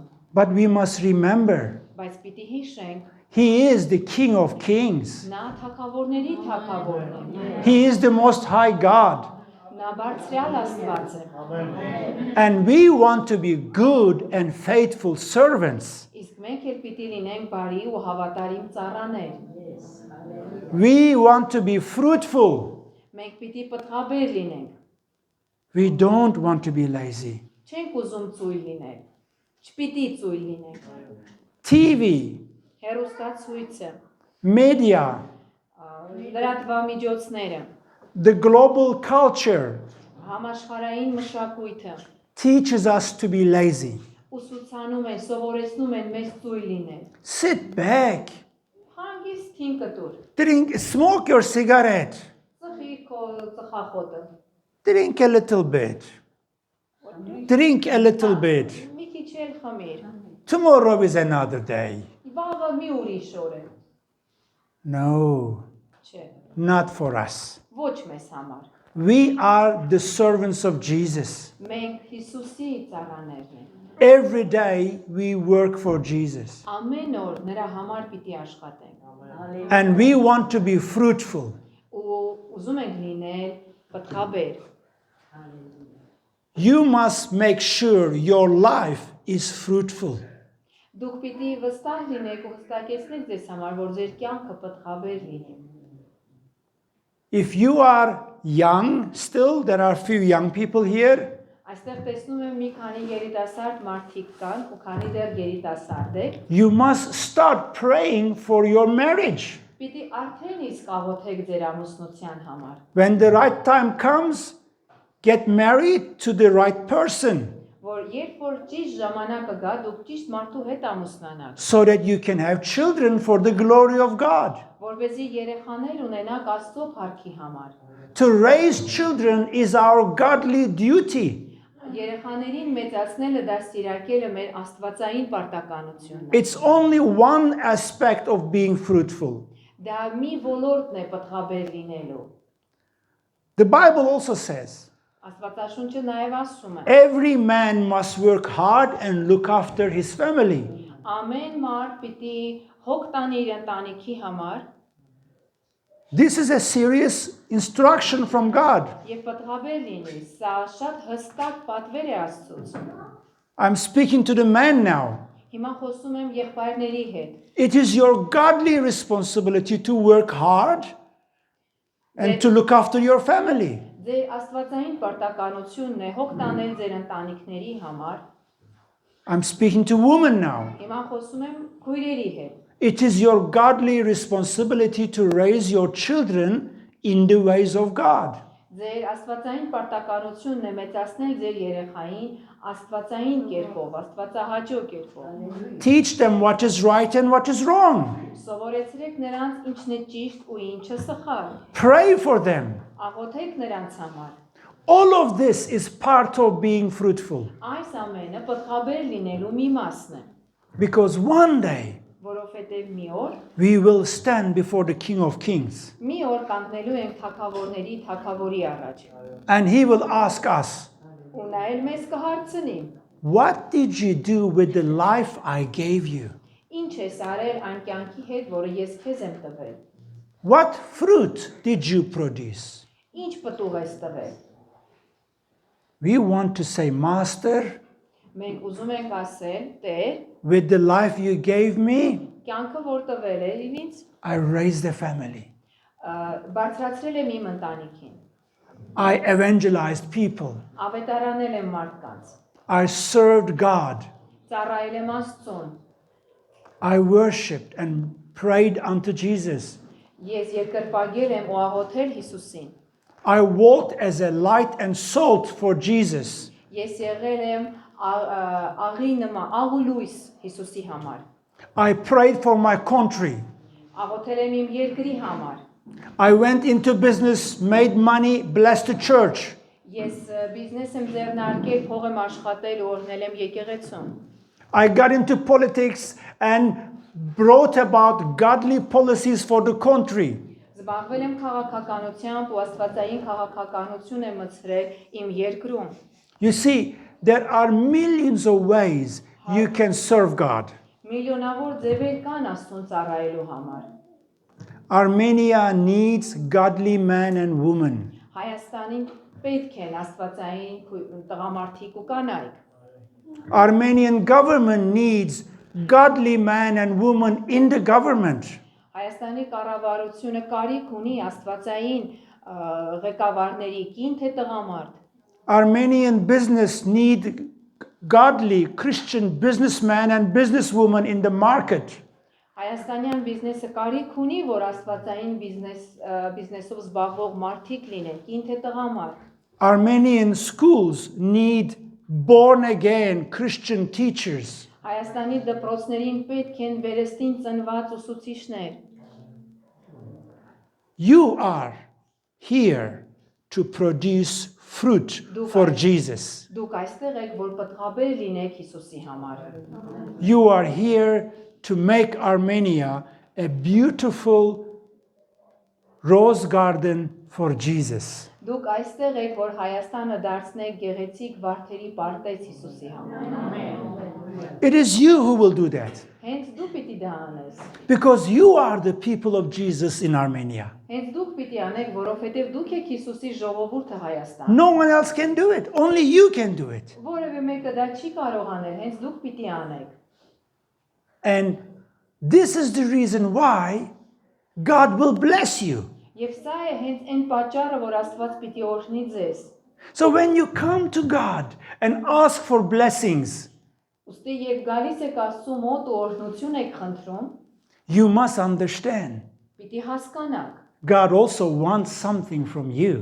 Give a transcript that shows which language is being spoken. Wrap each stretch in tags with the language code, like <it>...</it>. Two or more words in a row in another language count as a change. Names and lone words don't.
<en>but we must remember</en> <hy>բայց պիտի հիշենք,</hy> <en>He is the King of Kings.</en> <hy>նա թագավորների թագավորն է։</hy> <en>He is the Most High God.</en> <hy>Նա բարձրյալ Աստված է։</hy> <en>And we want to be good and faithful servants.</en> <hy>Իսկ մենք էլ պիտի լինենք բարի ու հավատարիմ ծառաներ։</hy> <en>We want to be fruitful.</en> <hy>Մենք պիտի պտղաբեր լինենք։</hy> <en>We don't want to be lazy.</en> <hy>Չենք ուզում ծույլ լինել։ Չպիտի ծույլ լինենք։</hy> <en>TV,</en> <hy>Հեռուստացույցը,</hy> <en>media,</en> <hy>լրատվամիջոցները,</hy> <en>the global culture</en> <hy>համաշխարհային մշակույթը</hy> <en>teaches us to be lazy.</en> <hy>ուսուցանում են, սովորեցնում են մեզ ծույլ լինել։</hy> <en>Sit back,</en> <hy>Հանգիստ թինքը տուր։</hy> <en>smoke your cigarette,</en> <hy>Ծխի քո ծխախոտը։</hy> <en>drink a little bit. Drink a little bit.</en> <hy>Մի քիչ էլ խմիր։</hy> <en>Tomorrow is another day.</en> <hy>Վաղը մի ուրիշ օր է։</hy> <en>No,</en> <hy>Չէ,</hy> <en>not for us.</en> <hy>ոչ մեզ համար։</hy> <en>We are the servants of Jesus.</en> <hy>Մենք Հիսուսի ծառաներն ենք։</hy> <en>Every day we work for Jesus.</en> <hy>Ամեն օր նրա համար պիտի աշխատենք։</hy> <en>And we want to be fruitful.</en> <hy>Ու ուզում ենք լինել պտղաբեր։</hy> <en>You must make sure your life is fruitful.</en> <hy>Դուք պիտի վստահ լինեք ու հստակեցնեք ձեզ համար, որ ձեր կյանքը պտղաբեր լինի։</hy> <en>If you are young, still, there are few young people here.</en> <hy>Այստեղ տեսնում եմ մի քանի երիտասարդ մարդիկ կան ու քանի դեռ երիտասարդ եք։</hy> <en>You must start praying for your marriage.</en> <hy>Պիտի արդեն իսկ աղոթեք ձեր ամուսնության համար։</hy> <en>When the right time comes, get married to the right person</en> <hy>Որ երբ որ ճիշտ ժամանակը գա, դուք ճիշտ մարդու հետ ամուսնանաք,</hy> <en>so that you can have children for the glory of God.</en> <hy>որպեսզի երեխաներ ունենաք Աստծո փառքի համար։</hy> <en>To raise children is our godly duty.</en> <hy>Երեխաներին մեծացնելը դաստիարակելը մեր աստվածային պարտականությունն է։</hy> <en>It's only one aspect of being fruitful.</en> <hy>Դա մի ոլորտն է պտղաբեր լինելու։</hy> <en>The Bible also says,</en> <hy>Աստվածաշունչը նաև ասում է.</hy> <en>every man must work hard and look after his family.</en> <hy>Ամեն մարդ պիտի հոգ տանի իր ընտանիքի համար</hy> <en>This is a serious instruction from God.</en> <hy>եւ պտղաբեր լինի։ Սա շատ հստակ պատվեր է Աստծուց։</hy> <en>I'm speaking to the man now.</en> <hy>Հիմա խոսում եմ եղբայրների հետ։</hy> <en>It is your godly responsibility to work hard and to look after your family.</en> <hy>Ձեր աստվածային պարտականությունն է հոգ տանել ձեր ընտանիքների համար։</hy> <en>I'm speaking to women now.</en> <hy>Հիմա խոսում եմ քույրերի հետ։</hy> <en>It is your godly responsibility to raise your children in the ways of God.</en> <hy>Ձեր աստվածային պարտականությունն է մեծացնել ձեր երեխային աստվածային կերպով, աստվածահաճո կերպով։</hy> <en>Teach them what is right and what is wrong.</en> <hy>Սովորեցրեք նրանց ինչն է ճիշտ ու ինչը սխալ։</hy> <en>Pray for them.</en> <hy>Աղոթեք նրանց համար։</hy> <en>All of this is part of being fruitful.</en> <hy>Այս ամենը պտղաբեր լինելու մի մասն է,</hy> <en>Because one day</en> <hy>որովհետև մի օր</hy> <en>we will stand before the King of Kings</en> <hy>մի օր կանգնելու ենք թագավորների թագավորի առաջ։</hy> <en>and he will ask us,</en> <hy>Ու նա էլ մեզ կհարցնի.</hy> <en>what did you do with the life I gave you?</en> <hy>Ինչ ես արել այն կյանքի հետ, որը ես քեզ եմ տվել։</hy> <en>What fruit did you produce?</en> <hy>Ինչ պտուղ ես տվել։</hy> <en>We want to say, Master,</en> <hy>Մենք ուզում ենք ասել, Տեր,</hy> <en>with the life you gave me,</en> <hy>կյանքը որ տվել է ինձ,</hy> <en>I raised a family.</en> <hy>բարձրացրել եմ իմ ընտանիքին,</hy> <en>I evangelized people.</en> <hy>ավետարանել եմ մարդկանց,</hy> <en>I served God.</en> <hy>ծառայել եմ Աստծուն,</hy> <en>I worshipped and prayed unto Jesus.</en> <hy>ես երկրպագել եմ ու աղոթել Հիսուսին,</hy> <en>I walked as a light and salt for Jesus.</en> <hy>ես եղել եմ աղի նման, աղ ու լույս Հիսուսի համար,</hy> <en>I prayed for my country.</en> <hy>աղոթել եմ իմ երկրի համար,</hy> <en>I went into business, made money, blessed the church.</en> <hy>ես բիզնես եմ ձեռնարկել, փող եմ աշխատել ու օրհնել եմ եկեղեցուն,</hy> <en>I got into politics and brought about godly policies for the country.</en> <hy>զբաղվել եմ քաղաքականությամբ ու աստվածային քաղաքականություն եմ մտցրել իմ երկրում։</hy> <en>You see, there are millions of ways you can serve God.</en> <hy>Միլիոնավոր ձևեր կան Աստծուն ծառայելու համար։</hy> <en>Armenia needs godly men and women.</en> <hy>Հայաստանին պետք են աստվածային տղամարդիկ ու կանայք։</hy> <en>Armenian government needs godly men and women in the government.</en> <hy>Հայաստանի կառավարությունը կարիք ունի աստվածային ղեկավարների, կին թե տղամարդ։</hy> <en>Armenian business need godly Christian businessmen and businesswomen in the market.</en> <hy>Հայաստանյան բիզնեսը կարիք ունի, որ աստվածային բիզնեսով զբաղվող մարդիկ լինեն, կին թե տղամարդ։</hy> <en>Armenian schools need born again Christian teachers.</en> <hy>Հայաստանի դպրոցներին պետք են վերստին ծնված ուսուցիչներ։</hy> <en>You are here to produce fruit for Jesus.</en> <hy>Դուք այստեղ եք, որ պտղաբեր լինեք Հիսուսի համար։</hy> <en>You are here to make Armenia a beautiful rose garden for Jesus.</en> <hy>Դուք այստեղ եք, որ Հայաստանը դարձնեք գեղեցիկ վարդերի պարտեզ Հիսուսի համար։</hy> <en>It is you who will do that</en> <hy>Հենց դու պիտի դա անես։</hy> <en>because you are the people of Jesus in Armenia.</en> <hy>Հենց դուք պիտի անեք, որովհետև դուք եք Հիսուսի ժողովուրդը Հայաստան։</hy> <en>No one else can do it. Only you can do it.</en> <hy>Որևէ մեկը դա չի կարող անել, հենց դուք պիտի անեք։</hy> <en>And this is the reason why God will bless you.</en> <hy>Եվ սա է հենց այն պատճառը, որ Աստված պիտի օրհնի ձեզ։</hy> <en>So when you come to God and ask for blessings,</en> <hy>Ուստի երբ գալիս եք Աստծու մոտ ու օրհնություն եք խնդրում,</hy> <en>you must understand</en> <hy>պիտի հասկանաք։</hy> <en>God also wants something from you.</en>